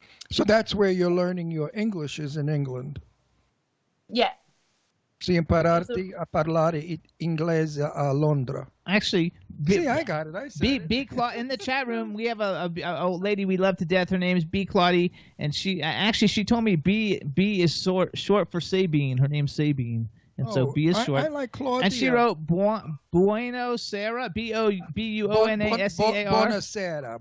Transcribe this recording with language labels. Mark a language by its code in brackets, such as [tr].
[en] So that's where you're learning your English is in England. Yeah. [it] Si impararti a parlare inglese a Londra. [en] Actually, See, I got it. I said it. B in the chat room, we have a old lady we love to death. Her name is B Claudie, and she told me B is short for Sabine. Her name's Sabine, and so B is short. I like Claudia. And she wrote Bueno Sera, Buonasera.